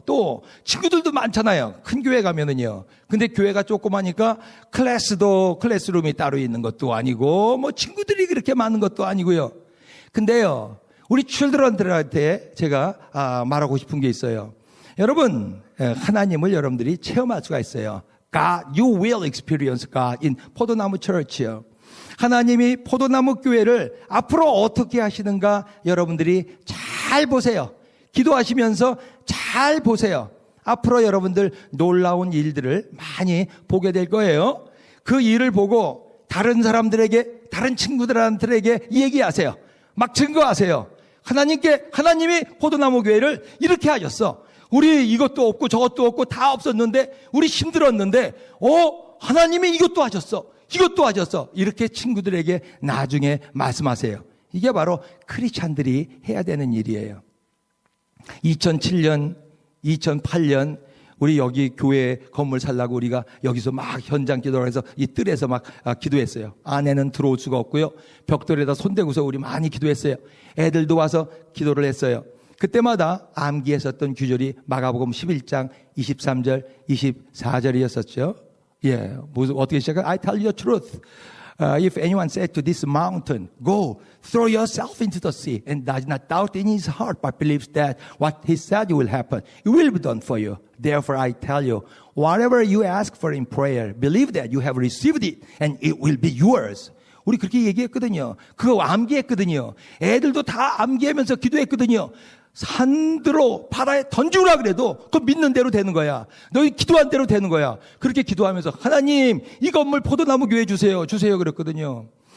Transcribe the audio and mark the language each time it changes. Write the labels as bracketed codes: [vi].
[ko] 또 친구들도 많잖아요. 큰 교회 가면은요. 근데 교회가 조그마니까 클래스룸이 따로 있는 것도 아니고 뭐 친구들이 그렇게 많은 것도 아니고요. 근데요. 우리 칠드런들한테 제가 말하고 싶은 게 있어요. 여러분, 하나님을 여러분들이 체험할 수가 있어요. [en] God, you will experience God in 포도나무 Church요. [ko] 하나님이 포도나무 교회를 앞으로 어떻게 하시는가 여러분들이 잘 보세요. 기도하시면서 잘 보세요. 앞으로 여러분들 놀라운 일들을 많이 보게 될 거예요. 그 일을 보고 다른 사람들에게, 다른 친구들한테 얘기하세요. 막 증거하세요. 하나님이 포도나무 교회를 이렇게 하셨어. 우리 이것도 없고 저것도 없고 다 없었는데 우리 힘들었는데 하나님이 이것도 하셨어. 이것도 하셨어. 이렇게 친구들에게 나중에 말씀하세요. 이게 바로 크리스찬들이 해야 되는 일이에요. 2007년, 2008년 우리 여기 교회 건물 살라고 우리가 여기서 막 현장 기도를 해서 이 뜰에서 막 기도했어요. 안에는 들어올 수가 없고요. 벽돌에다 손대고서 우리 많이 기도했어요. 애들도 와서 기도를 했어요. 그때마다 암기했었던 규절이 마가복음 11장 23절, 24절이었었죠. 예, 무슨 어떻게 시작해요? [en] I tell you the truth. If anyone said to this mountain, go, throw yourself into the sea, and does not doubt in his heart, but believes that what he said will happen, it will be done for you. Therefore I tell you, whatever you ask for in prayer, believe that you have received it, and it will be yours. [ko] 우리 그렇게 얘기했거든요. 그거 암기했거든요. 애들도 다 암기하면서 기도했거든요. 산들로 바다에 던지라 그래도 그거 믿는 대로 되는 거야. 너희 기도한 대로 되는 거야. 그렇게 기도하면서 하나님 이 건물 포도나무 교회 주세요 그랬거든요.